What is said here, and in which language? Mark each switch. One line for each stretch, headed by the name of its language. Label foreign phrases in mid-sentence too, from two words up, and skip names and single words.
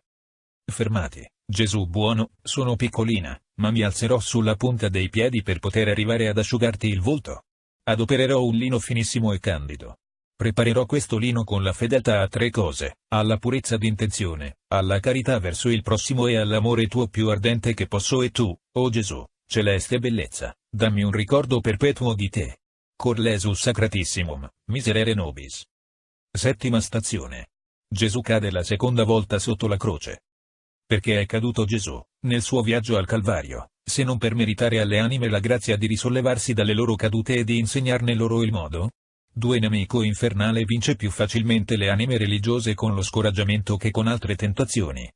Italian: Fermati, Gesù buono, sono piccolina, ma mi alzerò sulla punta dei piedi per poter arrivare ad asciugarti il volto. Adopererò un lino finissimo e candido. Preparerò questo lino con la fedeltà a tre cose, alla purezza d'intenzione, alla carità verso il prossimo e all'amore tuo più ardente che posso, e tu, o Gesù, celeste bellezza, dammi un ricordo perpetuo di te.
Latin: Cor Jesus Sacratissimum, miserere nobis.
Italian: Settima stazione. Gesù cade la seconda volta sotto la croce. Perché è caduto Gesù, nel suo viaggio al Calvario, se non per meritare alle anime la grazia di risollevarsi dalle loro cadute e di insegnarne loro il modo? Nemico infernale vince più facilmente le anime religiose con lo scoraggiamento che con altre tentazioni.